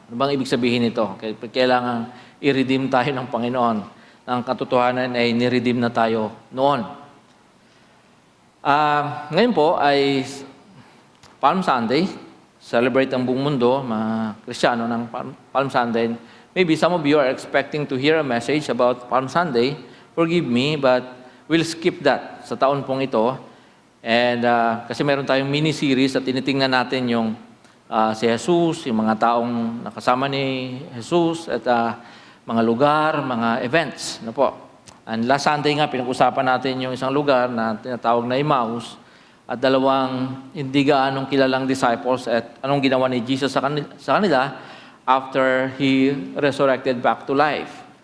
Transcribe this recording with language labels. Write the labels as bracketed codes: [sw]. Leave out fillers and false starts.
[tl] Ano bang ibig sabihin nito? Kailangan i-redeem tayo ng Panginoon. Ang katotohanan ay ni-redeem na tayo noon. Ngayon po ay Palm Sunday. Celebrate ang buong mundo, mga Kristiyano ng Palm Sunday. [en] Maybe some of you are expecting to hear a message about Palm Sunday. Forgive me, but we'll skip that [tl] sa taon pong ito. And kasi meron tayong mini-series at tinitingnan natin yung si Jesus, yung mga taong nakasama ni Jesus at mga lugar, mga events. Ano po? And last Sunday nga, pinag-usapan natin yung isang lugar na tinatawag na Emmaus at dalawang hindi gaanong kilalang disciples at anong ginawa ni Jesus sa kanila [en] after He resurrected back to life.